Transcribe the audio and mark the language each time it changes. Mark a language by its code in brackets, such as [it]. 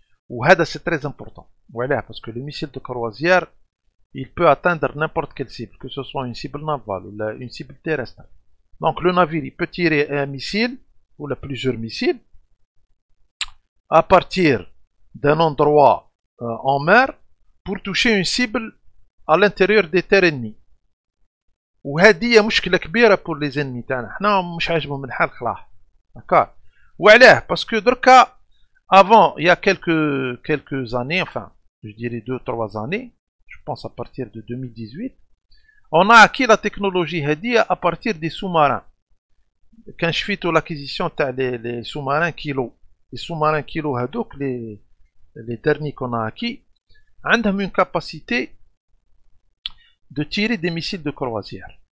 [ar] وهذا [fr] c'est très important. Voilà, parce que le missile de croisière il peut atteindre n'importe quelle cible, que ce soit une cible navale ou une cible terrestre. Donc le navire il peut tirer un missile ou plusieurs missiles à partir d'un endroit en mer pour toucher une cible à l'intérieur des terres ennemies. [ar] وهذه مشكلة كبيرة [fr] pour les ennemis [ar] تاعنا. حنا مش عاجبهم الحال خلاص. [fr] D'accord. [ar] وعلاه [fr] parce que [ar] دركا [fr] avant il y a quelques années, enfin je dirais 2-3 années, je pense à partir de 2018, on a acquis la technologie Hadia à partir des sous-marins. Quand je fais l'acquisition des sous-marins Kilo, les sous-marins Kilo Hadouk, les derniers qu'on a acquis, ont une capacité de tirer des missiles de croisière.